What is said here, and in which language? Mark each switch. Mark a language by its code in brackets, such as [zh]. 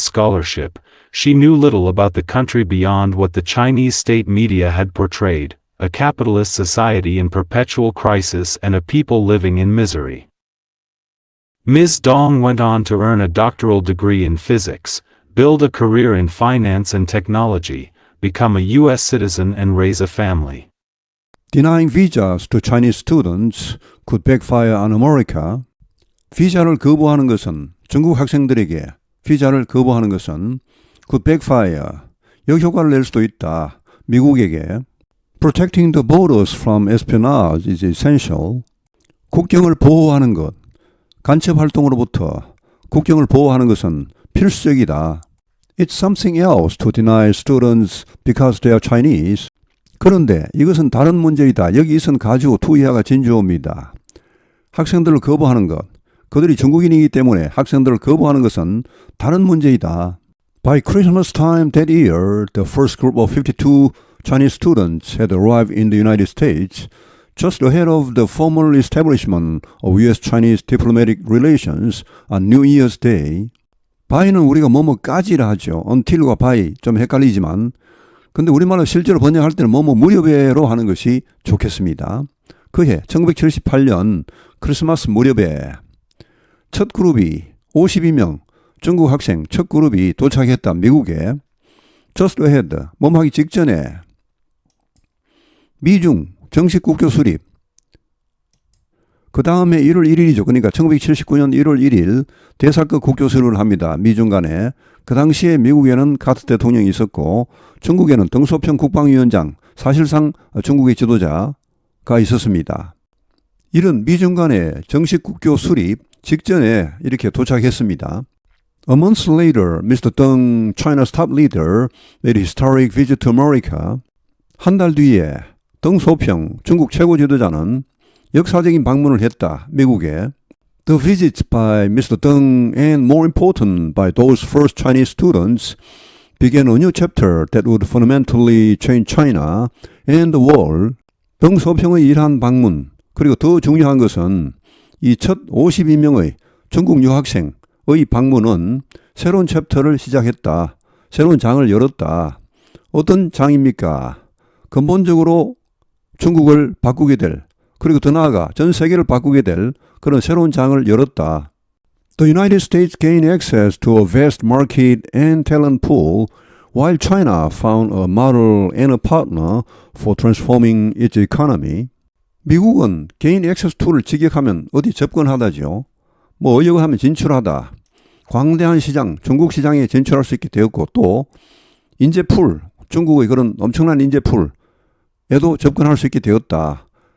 [en] scholarship, she knew little about the country beyond what the Chinese state media had portrayed, a capitalist society in perpetual crisis and a people living in misery. Ms. Dong went on to earn a doctoral degree in physics, build a career in finance and technology, become a U.S. citizen and raise a family. Denying visas to Chinese students could backfire on America. [ko] 비자를 거부하는 것은 중국 학생들에게 비자를 거부하는 것은 [en] could backfire, [ko] 역효과를 낼 수도 있다. 미국에게 [en] Protecting the borders from espionage is essential. [ko] 국경을 보호하는 것, 간첩 활동으로부터 국경을 보호하는 것은 필수적이다. [en] It's something else to deny students because they are Chinese. [ko] 그런데 이것은 다른 문제이다. 여기 있은 가주 투이하가 진주어입니다. 학생들을 거부하는 것, 그들이 중국인이기 때문에 학생들을 거부하는 것은 다른 문제이다. [en] By Christmas time that year, the first group of 52 Chinese students had arrived in the United States, just ahead of the formal establishment of U.S.-Chinese diplomatic relations on New Year's Day. [ko] by는 우리가 뭐뭐까지라 하죠. until과 by 좀 헷갈리지만 근데 우리말로 실제로 번역할 때는 뭐뭐 무렵에로 하는 것이 좋겠습니다. 그해 1978년 크리스마스 무렵에 첫 그룹이 52명 중국 학생 첫 그룹이 도착했다. 미국에 [en] just ahead [ko] 뭐뭐하기 직전에 미중 정식 국교 수립 그 다음에 1월 1일이죠. 그러니까 1979년 1월 1일 대사급 국교 수립을 합니다. 미중 간에. 그 당시에 미국에는 카트 대통령이 있었고 중국에는 덩소평 국방위원장, 사실상 중국의 지도자가 있었습니다. 이런 미중 간의 정식 국교 수립 직전에 이렇게 도착했습니다. [en] A month later, Mr. Deng, China's top leader, made a historic visit to America. [ko] 한 달 뒤에 덩소평 중국 최고 지도자는 역사적인 방문을 했다. 미국에. [en] The visits by Mr. Deng and more important by those first Chinese students began a new chapter that would fundamentally change China and the world. [ko] 덩 소평의 일한 방문 그리고 더 중요한 것은 이 첫 52명의 중국 유학생의 방문은 새로운 챕터를 시작했다. 새로운 장을 열었다. 어떤 장입니까? 근본적으로 중국을 바꾸게 될 그리고 더 나아가 전 세계를 바꾸게 될 그런 새로운 장을 열었다. [en] The United States gained access to a vast market and talent pool while China found a model and a partner for transforming its economy. [ko] 미국은 개인 액세스 툴을 직역하면 어디 접근하다죠. 뭐 어려고 하면 진출하다. 광대한 시장, 중국 시장에 진출할 수 있게 되었고 또 인재풀, 중국의 그런 엄청난 인재풀에도 접근할 수 있게 되었다.